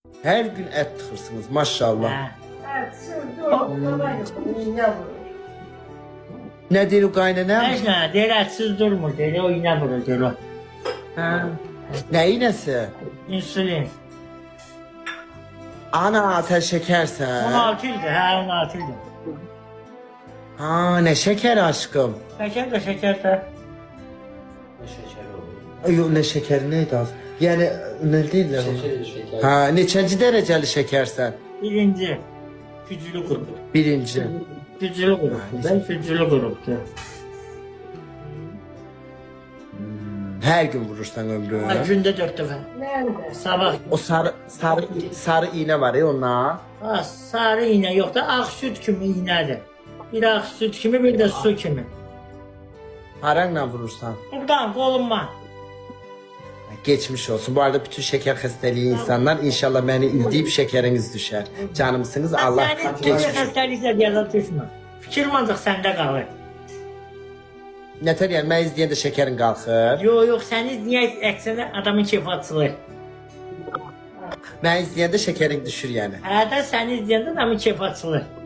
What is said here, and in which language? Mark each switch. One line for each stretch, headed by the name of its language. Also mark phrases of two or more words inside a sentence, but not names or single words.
Turkish: Her gün et tıkırsınız maşallah.
Azerbaijani: Hə.
Turkish: Evet, sürdü o. Baba yok. İğne vurur. Ne diyor kaynana?
Azerbaijani: Heç nə, deyir ətsiz durmur, deyir o iynə vurur, deyir o.
Turkish: Ha. Ne iğnesi? İnsülin. Ana sen şekersen.
Azerbaijani: 16 ildir, hə 16 ildir.
Turkish: Ha ne şeker aşkım.
Azerbaijani: Şəkər də şəkər də.
Turkish: Yok ne şeker neydi az? Yani ne değil de. Ha neçinci dereceli şekersen?
Azerbaijani: Birinci. Güclü qrup. Birinci. Güclü qrupdur da, güclü qrupdur.
Turkish: Her gün vurursan ömrü.
Azerbaijani: Ha, gündə 4 dəfə.
Turkish: Nerede? Sabah. O sarı iğne var ya ona.
Azerbaijani: Ha, sarı iynə yox da, ağ süd kimi iynədir. Bir ağ süd kimi, bir də su kimi.
Turkish: Paranla vurursan.
Azerbaijani: Buradan qolumla.
Turkish: Geçmiş olsun. Bu arada bütün şeker hastalığı insanlar inşallah beni üzdüyüp şekeriniz düşer. Canımsınız Allah
Azerbaijani: Sənin
Turkish: geçmiş.
Azerbaijani: xəstəliklə yaza düşmür. Fikir ancaq səndə qalır.
Turkish: Neter yani ben izleyen de şekerin kalkır.
Azerbaijani: Yox, səni niyə əksinə adamın keyfi açılır.
Turkish: Ben izleyen de şekerin düşür yani.
Azerbaijani: Hə də səni izləyəndə adamın keyfi açılır.